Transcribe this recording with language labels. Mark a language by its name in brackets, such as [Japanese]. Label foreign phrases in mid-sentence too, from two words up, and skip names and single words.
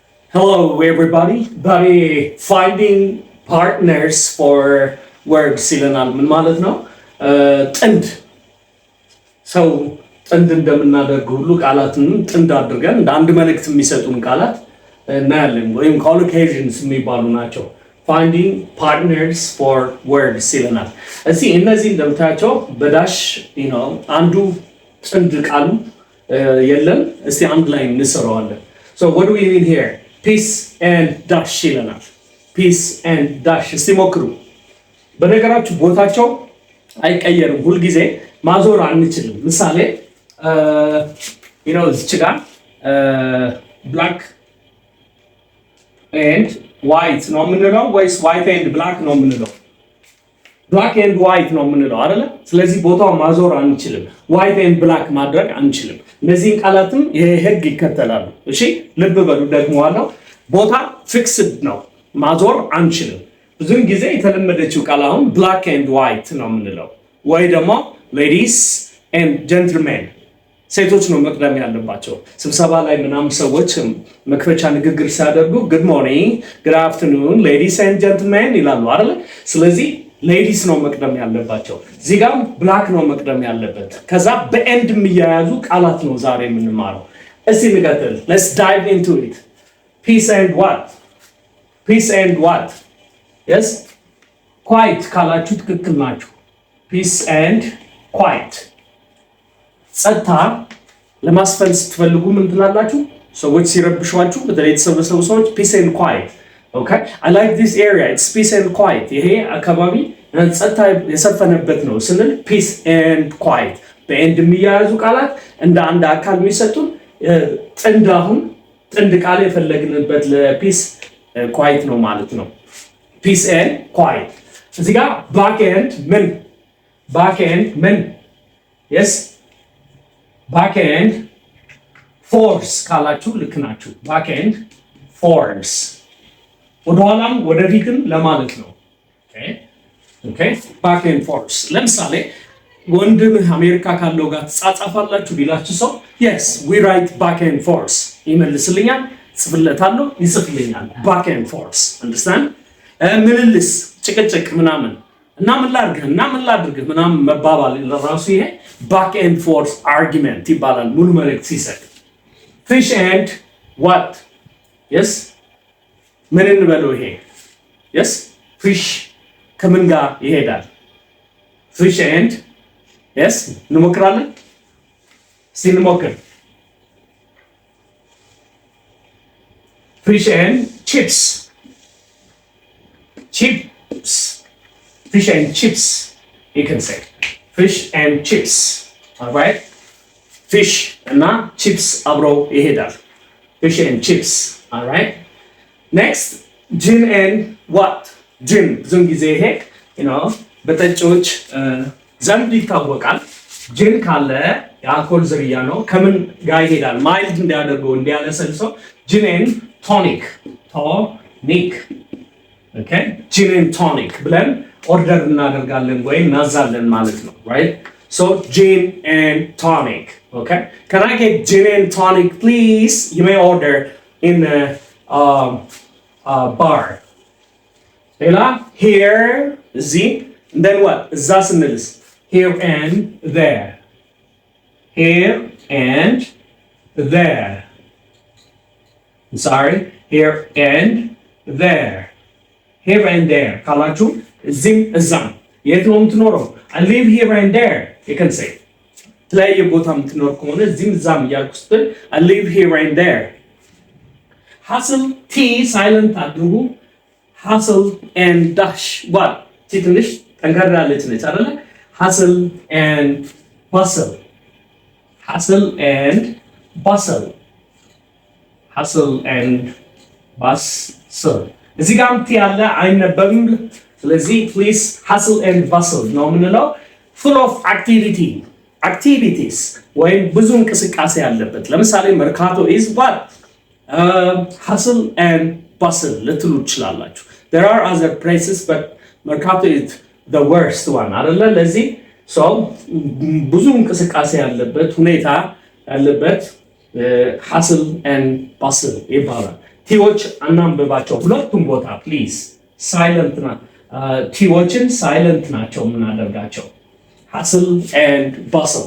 [English] Hello, everybody. Finding partners for words [Amharic] ይለናል። ምን ማለት ነው? ጥንድ ሰው ጥንድ እንደምናደርገው ሁሉ ቃላትን ጥንድ አድርገን እንደ አንድ መልእክት የሚሰጡን ቃላት እናያለን። ወይም collocations የሚባሉ ናቸው። [English] Finding partners for words [Amharic] ይለናል። እስኪ እነዚህ እንደምታያቸው በዳሽ አንዱ ጥንድ ቃሉ የለም። እስቲ አንድ ላይ እንሰራዋለን። [English] So what do we mean here? Peace and dash [Amharic] ይለናል። [English] Peace and dash [Amharic] እስቲ ሞክሩ። በነገራችሁ ቦታቸው አይቀየርም። ሁልጊዜ ማዞር አንችልም። ምሳሌ እዚች ጋር [English] black and white [Amharic] ነው የምንለው ወይስ [English] white and black [Amharic] ነው የምንለው? [English] black and white [Amharic] ነው የምንለው አይደለ? ስለዚህ ቦታው ማዞር አንችልም። [English] white and black [Amharic] ማድረግ አንችልም። እነዚህን ቃላትም ይሄ ህግ ይከተላሉ። እሺ ልብ በሉ። ደግሞ ዋናው ቦታ ፊክስድ ነው፣ ማዞር አንችልም። ብዙውን ጊዜ የተለመደችው ቃል አሁን [English] black and white [Amharic] ነው የምንለው ወይ ደግሞ [English] ladies and gentlemen [Amharic] ሴቶች ነው መቅደም ያለባቸው። ስብሰባ ላይ ምናምን ሰዎች መክፈቻ ንግግር ሲያደርጉ [English] good morning, good afternoon, ladies and gentlemen [Amharic] ይላሉ አይደል? ስለዚህ ሌዲስ ነው መቅደም ያለባቸው። እዚህ ጋር ብላክ ነው መቅደም ያለበት። ከዛ በኤንድ የሚያያዙ ቃላት ነው ዛሬ የምንማረው። እስቲ እንቀጥል። [English] let's dive into it. Peace and what? Peace and what? yes quiet [Amharic] ካላችሁ ትክክል ናችሁ። [English] Peace and quiet [Amharic] ጸጥታ ለማስፈን ስትፈልጉ ምን ትላላችሁ? ሰዎች ሲረብሿችሁ በተለይ የተሰበሰቡ ሰዎች [English] peace and quiet. Okay, I like this area. It's peace and quiet. [Amharic] ይሄ አካባቢ ጸጥታ የሰፈነበት ነው ስንል [English] peace and quiet [Amharic] በኤንድ የሚያያዙ ቃላት እንደ አንድ አካል የሚሰጡን ጥንድ አሁን ጥንድ ቃል የፈለግንበት ለፒስ ኳይት ነው ማለት ነው። [English] peace and quiet [Amharic] እዚህ ጋር [English] back and [Amharic] ምን [English] yes back and force [Amharic] ካላችሁ ልክ ናችሁ። [English] back and force [Amharic] ወደኋላም ወደፊትም ለማለት ነው። ኦኬ [English] back and forth። [Amharic] ለምሳሌ ወንድምህ አሜሪካ ካለው ጋር ተጻጻፋላችሁ ቢላችሁ ሰው [English] yes we write back and forth [Amharic] ይመልስልኛል፣ ጽፍለታለሁ፣ ይጽፍልኛል። [English] back and forth understand? [Amharic] ምልልስ ጭቅጭቅ ምናምን እና ምን ላድርግህ ምናምን መባባል ለራሱ ይሄ [English] back and forth argument [Amharic] ይባላል ሙሉ መልእክት ሲሰጥ። [English] fish and what? [Amharic] yes ምን እንበለው ይሄ? yes fish ከምን ጋር ይሄዳል? [English] fish and yes [Amharic] እንሞክራለን። እንሞክር። [English] fish and chips fish and chips you can say fish and chips. all right fish እና chips [Amharic] አብረው ይሄዳል። [English] fish and chips. all right next gin and what? [Amharic] gin ብዙውን ጊዜ ይሄ በጠጪዎች ዘንድ ይታወቃል። gin ካለ የአልኮል ዝርያ ነው። ከምን ጋር ይሄዳል? ማይልድ እንዲያደርገው እንዲያለሰልሰው [English] gin and tonic okay gin and tonic [Amharic] ብለን ኦርደር እናደርጋለን ወይም እናዛለን ማለት ነው። [English] right so gin and tonic. okay can I get gin and tonic please? you may order in bar. ሌላ here እዚህ and then what? [Amharic] እዛ ስንልስ [English] here and there here and there I'm sorry here and there [Amharic] ካላችሁ እዚህም እዛም የት ነው የምትኖረው? [English] I live here and there you can say [Amharic] የተለያየ ቦታ የምትኖር ከሆነ እዚህም እዛም እያልኩ ስትል [English] I live here and there. hustle t silent አድርጉ። hustle and dash what? [Amharic] ትንሽ ጠንከር ያለች ነች አይደለ? [English] hustle and bustle [Amharic] እዚህ ጋር ያለ አይነበብም። ስለዚህ [English] please hustle and bustle [Amharic] ነው የምንለው። [English] full of activities [Amharic] ወይም ብዙ እንቅስቃሴ ያለበት። ለምሳሌ መርካቶ is what? [English] hustle and bustle [Amharic] ልትሉ ትችላላችሁ። [English] there are other places but መርካቶ is the worst one አይደለ? [Amharic] ለዚህ ብዙ እንቅስቃሴ ያለበት ሁኔታ ያለበት [English] hustle and bustle [Amharic] ይባላል። ቲ ቲዎች አናንብባቸው ሁለቱም ቦታ ፕሊዝ። ሳይለንት ና ቲዎችን ሳይለንት ናቸው የምናደርጋቸው። [English] hustle and bustle.